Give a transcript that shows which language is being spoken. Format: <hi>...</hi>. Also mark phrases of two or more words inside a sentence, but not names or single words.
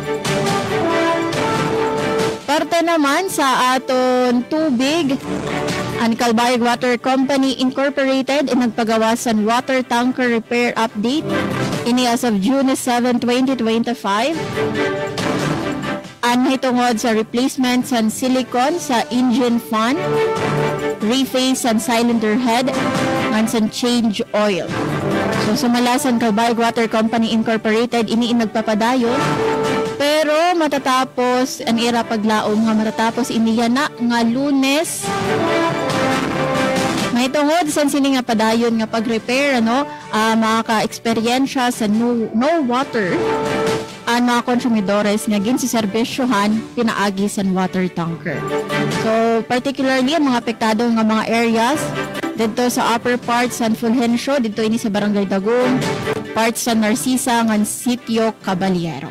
<war>Parte naman sa aton tubig, ang Calbayog Water Company Incorporated nagpagawa sa</war> <en>water tanker repair update</en> <war>ini</war> <en>as of June 7, 2025.</en> <war>Hitungod sa replacement sa silicone sa</war> <en>engine fan,</en> <war>reface sa</war> <en>cylinder head,</en> <war>and sa</war> <en>change oil.</en> <war>So sumalasan Calbayog Water Company Incorporated ini nagpapadayon. Pero matatapos ang era paglaom nga matatapos iniya na nga Lunes. May tungod sa sini nga padayon nga pag-repair makaka-eksperyensya sa</war> <en>no water</en> <war>ang mga konsumidores nga ginsiserbisyohan pinaagi sa</war> <en>water tanker.</en> <war>So particularly ang mga apektado nga mga areas dito sa</war> <en>upper parts</en> <war>sa Fulgencio, dito ini sa Barangay Dagom, parts sa Narcisa ngan Sitio Caballero.</war>